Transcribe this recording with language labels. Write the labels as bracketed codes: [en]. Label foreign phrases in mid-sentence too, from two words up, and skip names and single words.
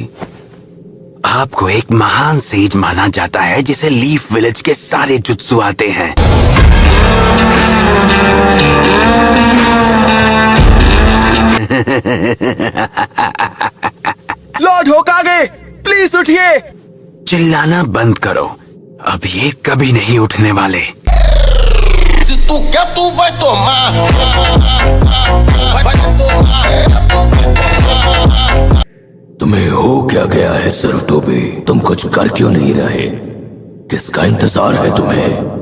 [hi] आपको एक महान सेज माना जाता है जिसे लीफ विलेज के सारे जुत्सु आते हैं। लॉर्ड होकागे, प्लीज उठिए। चिल्लाना बंद करो, अब ये कभी नहीं उठने वाले। [pt] Se tu quer, tu vai tomar. Vai tomar. [hi] तुम्हें हो क्या गया है सरुटोबी? तुम कुछ कर क्यों नहीं रहे? किसका इंतजार है तुम्हें?